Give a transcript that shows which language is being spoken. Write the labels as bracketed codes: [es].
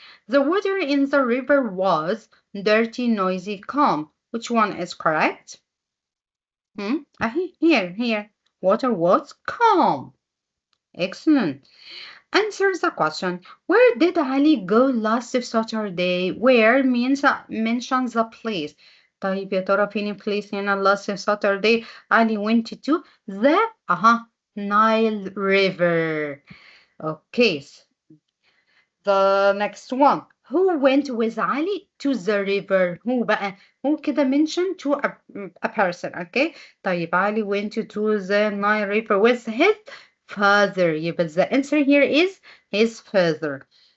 [en] The water in the river was dirty, noisy, calm. Which one is correct? Here. Water was calm. Excellent. Answer the question. Where did Ali go last Saturday? Where means mentions the place. [ar] طيب يا ترى فين place هنا [en] last Saturday? Ali went to the Nile River. Okay. The next one. Who went with Ali to the river? Who [ar] بقى؟ [en] who [ar] كده [en] mention to a person. Okay. [ar] طيب [en] Ali went to the Nile River with his father. يبقى the answer here is his father.